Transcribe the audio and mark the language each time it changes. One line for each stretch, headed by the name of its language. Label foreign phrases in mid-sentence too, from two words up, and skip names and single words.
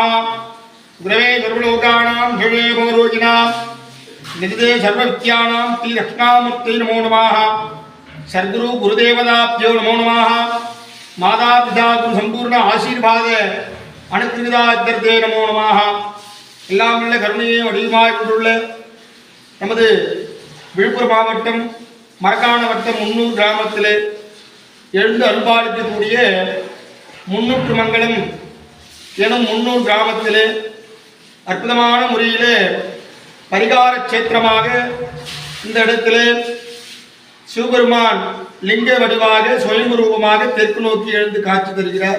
Sanskrit: गुरवे सर्वलोकानां ध्रुवे भवरोगिणां निधिते सर्वविद्यानां श्रीदक्षिणामूर्तये नमो नमः। सद्गुरु गुरुदेवताभ्यो नमो नमः। माता पिता गुरु संपूर्ण आशीर्वाद अनुकृतार्थते नमो नमः।
Tamil: எல்லாம் உள்ள கருணையை வடிவமாக கொண்டுள்ள நமது விழுப்புரம் மாவட்டம் மரக்காண வட்டம் முன்னூர் கிராமத்தில் எழுந்து அருள்பாலிக்கக்கூடிய முன்னூற்று மங்கலம் எனும் முன்னூர் கிராமத்தில் அற்புதமான முறையில் பரிகார கஷேத்திரமாக இந்த இடத்துல சிவபெருமான் லிங்க வடிவாக சுயம்புரூபமாக தெற்கு நோக்கி எழுந்து காட்சி தருகிறார்.